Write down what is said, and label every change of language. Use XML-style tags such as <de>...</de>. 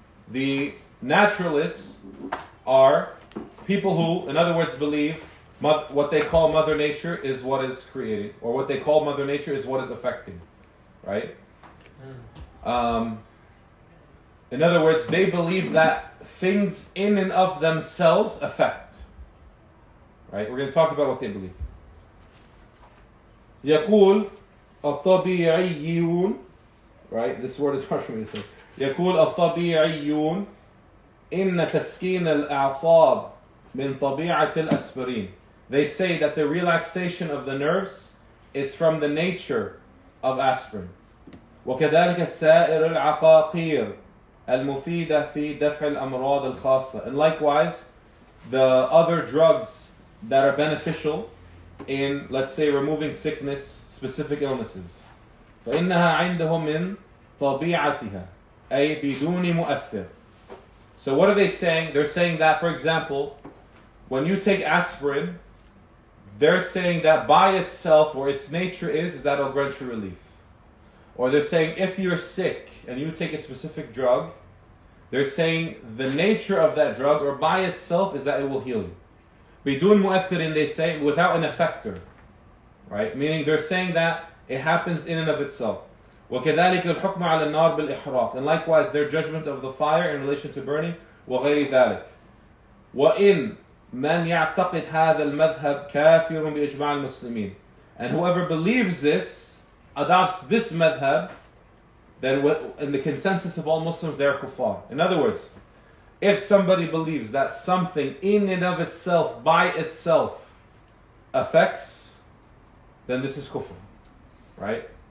<en>The naturalists are people who, in other words, believe what they call Mother Nature is what is creating, or what they call Mother Nature is what is affecting, right? In other words, they believe that things in and of themselves affect, right? We're going to talk about what they believe.</en> <ar>يقول الطبيعيون, right?</ar> <en>This word is hard for me to say.</en> <ar>يقول الطبيعيون إن تسكين الأعصاب من طبيعة الأسبرين.</ar> <en>They say that the relaxation of the nerves is from the nature of aspirin.</en> <ar>وكذلك سائر العقاقير المفيدة في دفع الأمراض الخاصة.</ar> <en>And likewise, the other drugs that are beneficial in, let's say, removing sickness, specific illnesses.</en> <ar>فإنها عندهم من طبيعتها أي بدون مؤثر.</ar> <en>So what are they saying? They're saying that, for example, when you take aspirin, they're saying that by itself, or its nature is that it'll grant you relief. Or they're saying if you're sick and you take a specific drug, they're saying the nature of that drug, or by itself, is that it will heal you.</en> <ar>بدون مؤثر,</ar> <en>they say, without an effector, right? Meaning they're saying that it happens in and of itself.</en> <ar>وكذلك الحكم على النار بالإحراق.</ar> <en>And likewise their judgment of the fire in relation to burning.</en> <ar>وغير ذلك. وإن من يعتقد هذا المذهب كافر بإجماع المسلمين.</ar> <en>And whoever believes this, adopts this madhab, then in the consensus of all Muslims, they are kuffar. In other words, if somebody believes that something in and of itself, by itself, affects, then this is kufr, right?</en>